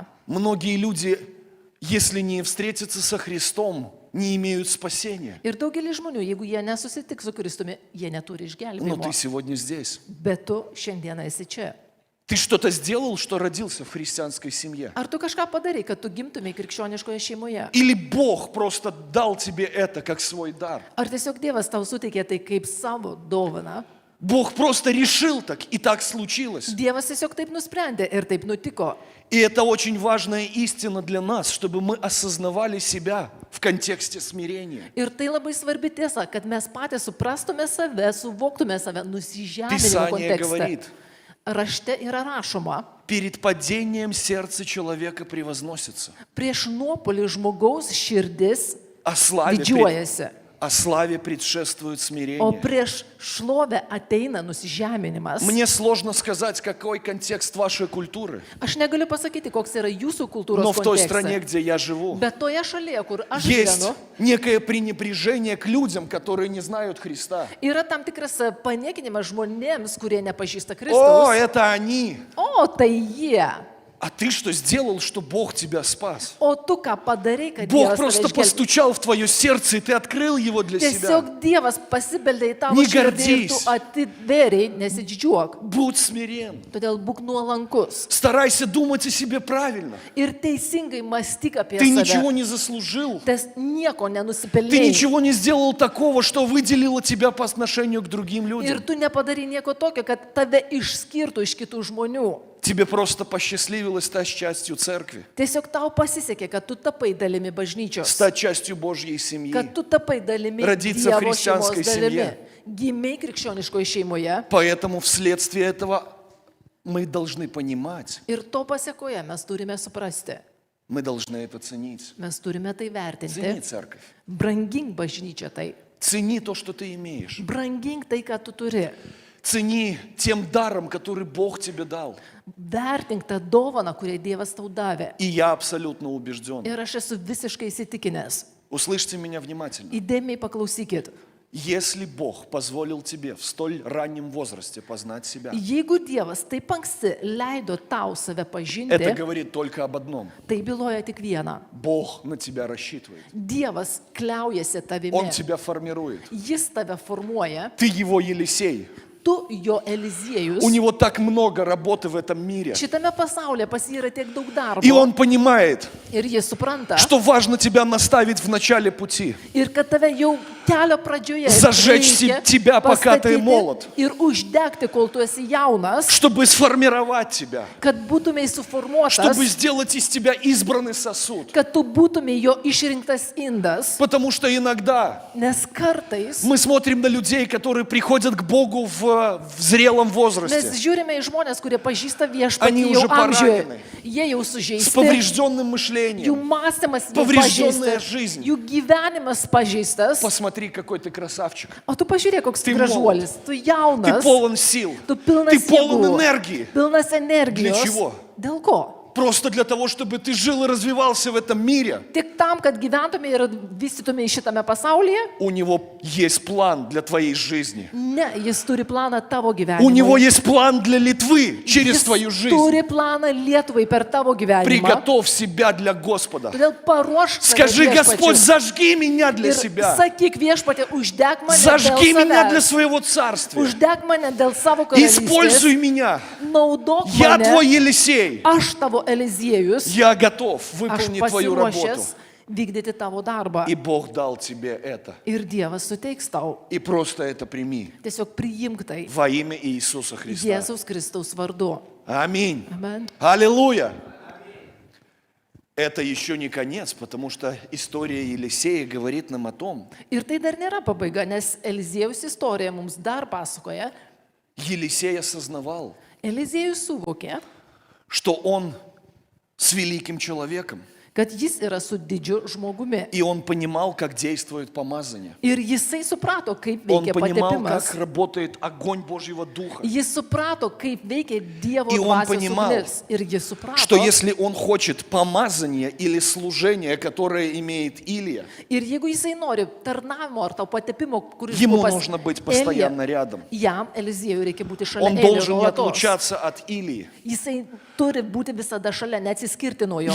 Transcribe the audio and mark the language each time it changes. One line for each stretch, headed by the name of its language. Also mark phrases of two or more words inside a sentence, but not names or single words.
Russian: Многие люди, если не встретятся со Христом, не имеют спасения.
Lithuanian: Ir daugelis žmonių, jeigu jie nesusitiks su Kristumi, jie neturi
Russian: Но
Lithuanian: išgelbėjimo.
Russian: ты сегодня здесь.
Lithuanian: Bet tu šiandieną esi čia.
Russian: Ты что-то сделал, что родился в христианской семье?
Lithuanian: Ar tu kažką padarai, kad tu gimtumai krikščioniškoje šeimoje?
Russian: Или Бог просто дал тебе это как свой дар?
Lithuanian: Ar tiesiog Dievas tau suteikė tai kaip savo dovaną?
Russian: Бог просто решил так, и так случилось.
Lithuanian: Dievas tiesiog taip nusprendė ir taip nutiko.
Russian: И это очень важная истина для нас, чтобы мы осознавали себя в контексте смирения.
Lithuanian: Ir tai labai svarbi tiesa, kad mes patys suprastume save, suvoktume save nusižeminimo
Russian: Писание
Lithuanian: kontekste.
Russian: говорит,
Lithuanian: Rašte yra rašoma,
Russian: перед падением сердце человека превозносится.
Lithuanian: prieš nuopolį žmogaus širdis
Russian: О славе предшествует
Lithuanian: o
Russian: смирение.
Lithuanian: prieš šlovę ateina nusižeminimas.
Russian: Мне сложно сказать, какой контекст вашей культуры,
Lithuanian: Aš negaliu pasakyti, koks yra jūsų kultūros
Russian: но в той стране,
Lithuanian: kontekstas.
Russian: где я живу,
Lithuanian: Bet toje šalyje, kur aš
Russian: есть
Lithuanian: gyvenu,
Russian: некое пренебрежение к людям, которые не знают Христа.
Lithuanian: yra tam tikras paniekinimas žmonėms, kurie nepažįsta
Russian: О,
Lithuanian: Kristaus.
Russian: это они!
Lithuanian: O, tai jie.
Russian: А ты что сделал, что Бог тебя спас?
Lithuanian: O tu ką padarai, kad
Russian: Бог
Lithuanian: Dievas tave
Russian: просто
Lithuanian: išgelbėtų?
Russian: постучал в твое сердце, и ты открыл его для себя.
Lithuanian: Tiesiog Dievas pasibeldė į tavo
Russian: Не
Lithuanian: širdį ir
Russian: гордись.
Lithuanian: tu atidvėriai, nesididžiuok.
Russian: Будь смирен.
Lithuanian: Todėl būk nuolankus
Russian: Старайся думать о себе правильно.
Lithuanian: ir teisingai mąstyk apie
Russian: Ты ничего
Lithuanian: save.
Russian: не заслужил.
Lithuanian: Tas nieko
Russian: Ты
Lithuanian: nenusipelnėjai.
Russian: ничего не сделал такого, что выделило тебя по отношению к другим
Lithuanian: Ir
Russian: людям.
Lithuanian: tu nepadarai nieko tokio, kad tave išskirtų iš kitų žmonių.
Russian: Тебе просто посчастливилось стать частью церкви,
Lithuanian: Tiesiog tau pasisekė, kad tu tapai dalimi bažnyčios.
Russian: стать частью Божьей семьи.
Lithuanian: Kad tu tapai dalimi
Russian: Родиться в
Lithuanian: Dievo
Russian: христианской
Lithuanian: šeimos dalimi.
Russian: семье.
Lithuanian: Gimiai krikščioniškoje šeimoje.
Russian: Поэтому вследствие этого мы должны понимать,
Lithuanian: Ir to pasiekoje mes turime suprasti.
Russian: мы должны это ценить.
Lithuanian: Mes turime tai
Russian: Цени
Lithuanian: vertinti.
Russian: церковь.
Lithuanian: Brangink bažnyčią tai.
Russian: Цени то, что ты имеешь.
Lithuanian: Brangink tai, ką tu turi.
Russian: Цени тем даром, который Бог тебе дал.
Lithuanian: Vertink tą dovaną, kurią Dievas tau davė.
Russian: И я абсолютно убежден.
Lithuanian: Ir aš esu visiškai įsitikinęs.
Russian: Услышьте меня внимательно.
Lithuanian: Įdėmiai paklausykit.
Russian: Если Бог позволил тебе в столь раннем возрасте познать себя,
Lithuanian: Jeigu Dievas taip anksti leido tau save
Russian: это
Lithuanian: pažinti,
Russian: говорит только об одном.
Lithuanian: tai byloja tik vieną.
Russian: Бог на тебя рассчитывает.
Lithuanian: Dievas kliaujasi
Russian: Он
Lithuanian: tavimi.
Russian: тебя формирует.
Lithuanian: Jis tave formuoja.
Russian: Ты его Елисей.
Lithuanian: Tu jo Eliziejus.
Russian: У него так много работы в этом мире.
Lithuanian: Šitame pasaulyje pas jį yra tiek daug darbo.
Russian: И он понимает,
Lithuanian: Ir jis supranta.
Russian: что важно тебя наставить в начале пути.
Lithuanian: Ir kad tave jau kelio pradžioje
Russian: Зажечь
Lithuanian: reikia
Russian: тебя, пока ты
Lithuanian: pastatyti
Russian: молод.
Lithuanian: Ir uždegti, kol tu esi jaunas,
Russian: Чтобы сформировать тебя.
Lithuanian: kad būtumei suformuotas,
Russian: Чтобы сделать из тебя избранный сосуд.
Lithuanian: kad tu būtumei jo išrinktas indas.
Russian: Потому что иногда
Lithuanian: Nes kartais
Russian: мы смотрим на людей, которые приходят к Богу в зрелом
Lithuanian: mes
Russian: возрасте,
Lithuanian: žiūrime į žmonės, kurie pažįsta
Russian: Они
Lithuanian: viešpatį
Russian: уже
Lithuanian: jau amžiuje.
Russian: поранены.
Lithuanian: Jie jau
Russian: с
Lithuanian: sužeisti.
Russian: поврежденным
Lithuanian: Jų
Russian: мышлением.
Lithuanian: mąstymas jau
Russian: Поврежденная
Lithuanian: pažeistas.
Russian: жизнь.
Lithuanian: Jų gyvenimas pažeistas.
Russian: Посмотри, какой ты красавчик.
Lithuanian: O tu pažiūrėk, koks
Russian: Ты
Lithuanian: tu gražuolis. Tu
Russian: Ты
Lithuanian: jaunas.
Russian: полон сил.
Lithuanian: Tu pilnas
Russian: Ты полон
Lithuanian: jėgų,
Russian: энергии.
Lithuanian: pilnas energijos.
Russian: Для чего?
Lithuanian: Dėl ko?
Russian: Просто для того, чтобы ты жил и развивался в этом мире.
Lithuanian: Tik tam, kad gyventumai ir vystytumai šitame pasaulyje?
Russian: У него есть план для твоей жизни.
Lithuanian: Ne, jis turi planą tavo
Russian: У него
Lithuanian: gyvenimui.
Russian: есть план для Литвы через
Lithuanian: Jis
Russian: твою жизнь.
Lithuanian: turi planą Lietuvai per tavo gyvenimą.
Russian: Приготовь себя для Господа.
Lithuanian: Todėl paruošk save
Russian: Скажи, Господь,
Lithuanian: viešpačiui.
Russian: зажги меня для
Lithuanian: Ir
Russian: себя.
Lithuanian: sakyk viešpatė, uždeg mane
Russian: Зажги
Lithuanian: dėl
Russian: меня для
Lithuanian: savęs.
Russian: своего царствия.
Lithuanian: Uždeg mane dėl savo
Russian: Используй
Lithuanian: karalystės.
Russian: меня.
Lithuanian: Naudok
Russian: Я твой
Lithuanian: mane.
Russian: Елисей.
Lithuanian: Aš tavo Eliziejus.
Russian: Я готов
Lithuanian: Aš
Russian: выполнить твою работу.
Lithuanian: pasiruošęs vykdyti tavo darbą.
Russian: И Бог дал тебе это.
Lithuanian: Ir Dievas suteiks tau.
Russian: И просто это прими.
Lithuanian: Tiesiog priimk tai.
Russian: Во имя Иисуса Христа.
Lithuanian: Jėzaus Kristaus vardu.
Russian: Аминь.
Lithuanian: Amen.
Russian: Аллилуйя. Это еще не конец, потому что история Елисея говорит нам о том,
Lithuanian: Ir tai dar nėra pabaiga, nes Eliziejus istorija mums dar pasakoja.
Russian: Елисей осознавал,
Lithuanian: Eliziejus suvokė,
Russian: что он с великим человеком,
Lithuanian: kad jis yra su didžiu žmogumi.
Russian: и он понимал, как действует помазание.
Lithuanian: Ir jisai suprato, kaip
Russian: Он
Lithuanian: veikia
Russian: понимал,
Lithuanian: patepimas.
Russian: как работает огонь Божьего Духа.
Lithuanian: Jis suprato, kaip veikia Dievo
Russian: И он
Lithuanian: dvasios
Russian: понимал,
Lithuanian: ugnis. Ir jis suprato,
Russian: Что если он хочет помазание или служение, которое имеет Илия,
Lithuanian: ir jeigu jisai nori tarnavimo ar tau patepimo, kuris
Russian: ему
Lithuanian: buvo pas
Russian: нужно быть
Lithuanian: Eliją,
Russian: постоянно рядом.
Lithuanian: jam Eliziejui reikia būti šalia
Russian: Он
Lithuanian: Elio
Russian: должен не
Lithuanian: nuolatos.
Russian: отлучаться от Илии.
Lithuanian: Jisai turi būti visada šalia, neatsiskirti nuo jo.